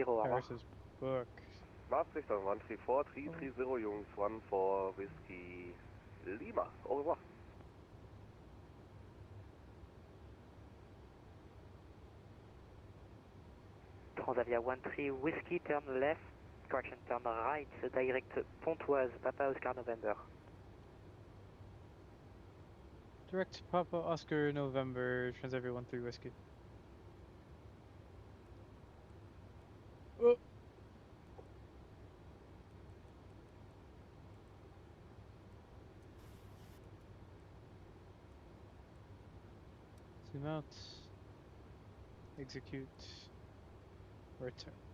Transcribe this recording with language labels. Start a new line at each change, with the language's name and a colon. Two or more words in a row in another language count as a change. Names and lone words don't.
French: Au revoir.
English: Paris is booked. Maastricht 134 330 Jungs, 14 Whiskey Lima.
French: Au revoir.
English: Transavia 13 Whiskey, turn left, correction, turn right, direct Pontoise, Papa Oscar November. Direct Papa Oscar November, Transavia 13 Whiskey. Oh. Zoom out. Execute. Return.